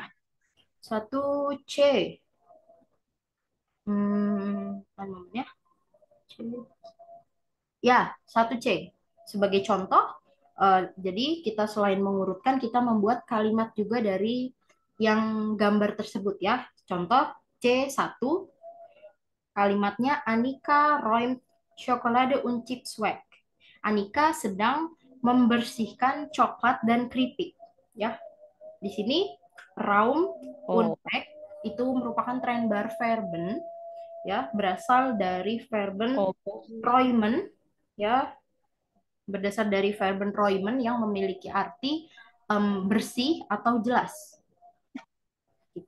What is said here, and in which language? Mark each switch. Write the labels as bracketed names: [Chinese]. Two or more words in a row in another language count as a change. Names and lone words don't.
[Indonesian] Satu C. Apa namanya? C. Ya, satu C. Sebagai contoh, jadi kita selain mengurutkan, kita membuat kalimat juga dari yang gambar tersebut ya. Contoh C1, kalimatnya [German] Anika räumt Schokolade und Chips weg. [Indonesian] Anika sedang membersihkan coklat dan keripik. Ya, di sini [German] Raum und Oh, [Indonesian] weg itu merupakan [German] trennbar verben [Indonesian] ya, berasal dari verben oh, räumen ya, berdasar dari [German] verben räumen [Indonesian] yang memiliki arti bersih atau jelas gitu.